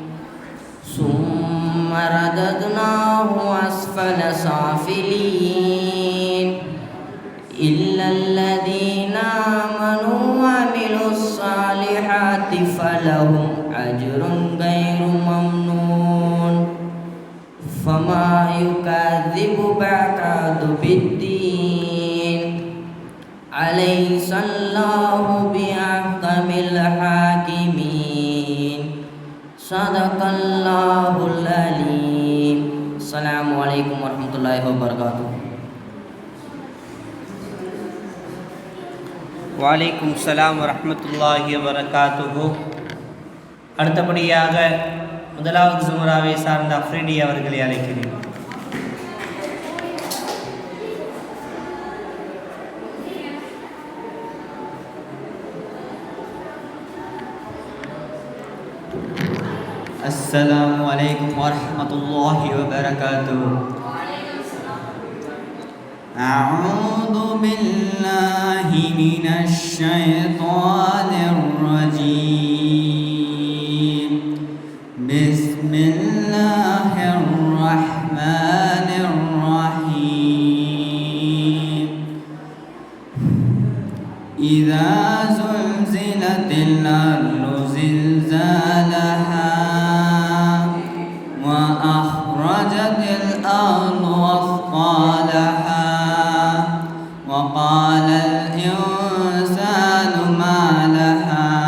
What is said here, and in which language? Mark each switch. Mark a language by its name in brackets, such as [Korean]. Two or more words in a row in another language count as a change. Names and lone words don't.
[Arabic] ثم رددناه أسفل سافلين. إلا الذين آمنوا وعملوا الصالحات فلهم أجر غير ممنون. فما يكذبك بعد بالدين. أليس الله بأحكم الحاكمين. صدق الله العليم. السلام عليكم ورحمة الله وبركاته. وعليكم السلام ورحمة الله وبركاته. [Tamil] அடுத்தபடியாக முதலாவது ஜும்ராவை சார்ந்த அஃப்ரிடி அவர்களை அழைக்கிறேன். [Arabic] السلام عليكم ورحمة الله وبركاته. أعوذ بالله من الشيطان الرجيم. بسم الله الرحمن الرحيم. إذا زلزلت الأرض زلزالها وأخرجت الأرض أثقالها وقال الإنسان ما لها